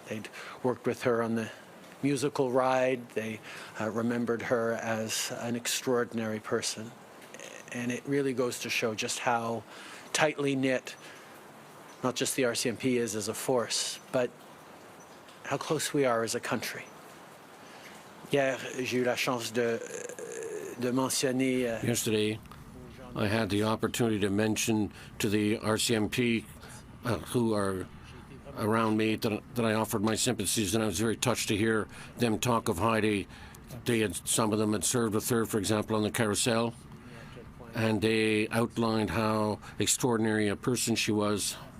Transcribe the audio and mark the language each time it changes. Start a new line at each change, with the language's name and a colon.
English: They'd worked with her on the musical ride. They remembered her as an extraordinary person. And it really goes to show just how tightly knit not just the RCMP is as a force, but how close we are as a country.
French: Hier, j'ai eu la chance de mentionner.
English: Yesterday, I had the opportunity to mention to the RCMP who are around me that I offered my sympathies, and I was very touched to hear them talk of Heidi. Some of them had served with her, for example, on the carousel, and they outlined how extraordinary a person she was.